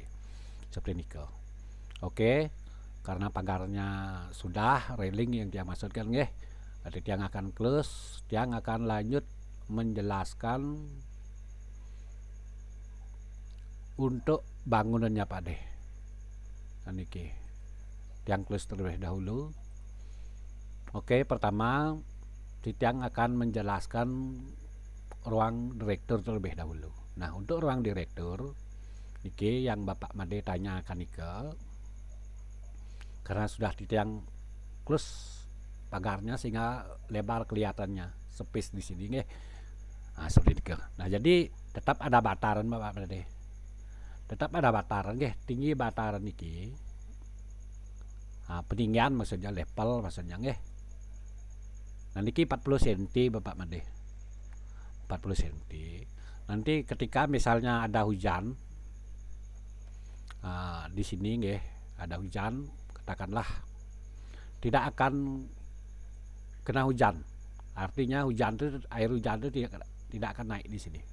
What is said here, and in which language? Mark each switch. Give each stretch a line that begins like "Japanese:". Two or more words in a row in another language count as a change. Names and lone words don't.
Indonesian: Seperti ini. Oke. Karena pagarnya sudah, railing yang dia maksudkan nggih. Nanti yang akan close, yang akan lanjut menjelaskan untuk bangunannya Pak De. Nah,
Balinese: niki tiang
Indonesian: close terlebih dahulu. Oke, pertama Titiang akan menjelaskan ruang direktur terlebih dahulu. Nah, untuk ruang direktur niki yang Bapak Made tanyakan nike, karena sudah Titiang close pagarnya sehingga lebar kelihatannya, space di sini nggih. Nah, seperti itu. Nah, jadi tetap ada bataran Bapak Made. Tetap ada bataran nggih, tinggi bataran niki peninggian maksudnya level maksudnya nggih. Nah niki 40 cm Bapak Made. 40 cm. Nanti ketika misalnya ada hujan di sini nggih, ada hujan, katakanlah tidak akan kena hujan. Artinya hujan itu, air hujan itu tidak akan naik di sini.